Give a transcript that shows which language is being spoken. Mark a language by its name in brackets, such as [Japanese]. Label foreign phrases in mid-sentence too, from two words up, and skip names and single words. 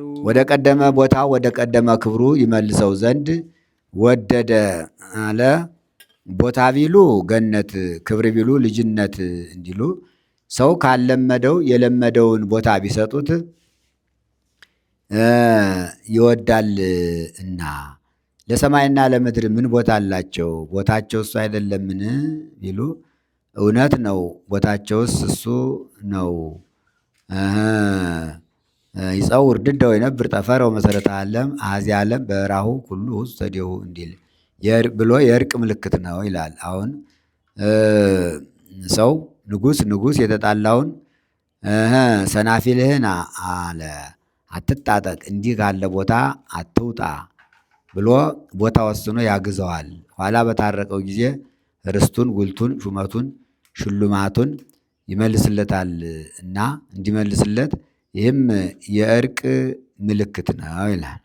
[Amharic] ወደ ቀደመ ቦታው ወደ ቀደመ ክብሩ ይመልሰው ዘንድ ወደደ አለ። ቦታ ቢሉ ገነት፣ ክብር ቢሉ ልጅነት እንዲሉ ሰው ካለመደው የለመደውን ቦታ ቢሰጡት ይወዳል እና ለሰማይና ለምድር ምን ቦታ አላቸው? ቦታቸው እሱ አይደለምን ቢሉ እውነት ነው። ቦታቸውስ እሱ ነው። [Geez] ይጸውር ድደ ወይነብር ጠፈረ ወመሰረተ ዓለም አሐዚ ዓለም በራሁ ኩሉ [Amharic] ውስጥ ተዲሁ እንዲል ብሎ የእርቅ ምልክት ነው ይላል። አሁን ሰው ንጉሥ የተጣላውን ሰናፊልህን አለ አትጣጠቅ፣ እንዲህ ካለ ቦታ አትውጣ ብሎ ቦታ ወስኖ ያግዘዋል። ኋላ በታረቀው ጊዜ ርስቱን፣ ጉልቱን፣ ሹመቱን፣ ሽሉማቱን ይመልስለታል እና እንዲመልስለት ይህም የእርቅ ምልክት ነው ይላል።